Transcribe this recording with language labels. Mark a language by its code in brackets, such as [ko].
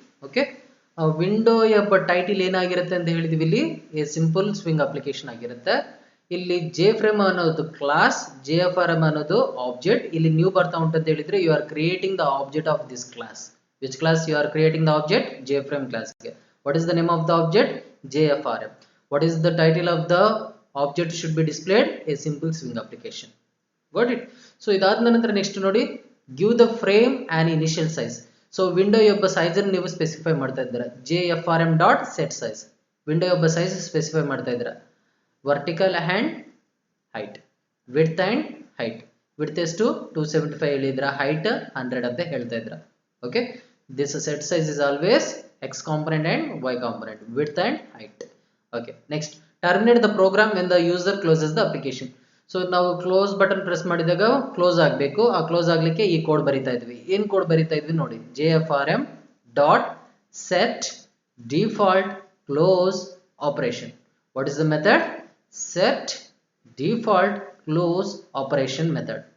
[kn] Okay, window ಎಂಬ title ಏನಾಗಿರುತ್ತೆ ಅಂತ ಹೇಳಿದ್ವಿ, ಇಲ್ಲಿ ಎ ಸಿಂಪಲ್ ಸ್ವಿಂಗ್ ಅಪ್ಲಿಕೇಶನ್ ಆಗಿರುತ್ತೆ. ಇಲ್ಲಿ ಜೆ ಫ್ರೇಮ್ ಅನ್ನೋದು ಕ್ಲಾಸ್, JFRM ಅನ್ನೋದು ಆಬ್ಜೆಕ್ಟ್. ಇಲ್ಲಿ ನ್ಯೂ ಬರ್ತಾ ಉಂಟು ಅಂತ ಹೇಳಿದ್ರೆ [en] You are creating the object of this class. Which class you are creating the object, J frame class ಗೆ. What is the name of the object, JFRM. What is the title of the object should be displayed, a simple swing application. Got it? So [kn] ಇದಾದ ನಂತರ next ನೋಡಿ, [en] give the frame an initial size. [kn] So window ಒಬ್ಬ size ಅನ್ನು ನೀವು specify ಮಾಡ್ತಾ ಇದ್ದೀರಾ. JFRM dot set size, window ಒಬ್ಬ size specify ಮಾಡ್ತಾ ಇದ್ದೀರಾ. [en] Vertical and height, width and height. [kn] Width ಎಷ್ಟು 275 ಹೇಳಿದ್ರ, ಹೈಟ್ 100 ಅಂತ ಹೇಳ್ತಾ ಇದ್ರ. [en] Okay, this set size is always x component and y component, width and height. Okay, next, terminate the program when the user closes the application. [kn] So ನಾವು close button press ಮಾಡಿದಾಗ close ಆಗಬೇಕು. ಆ close ಆಗ್ಲಿಕ್ಕೆ ಈ code ಬರಿತಾ ಇದ್ವಿ. ಏನ್ code ಬರಿತಾ ಇದ್ವಿ ನೋಡಿ, JFRM dot set default close operation. [en] What is the method, set default close operation method.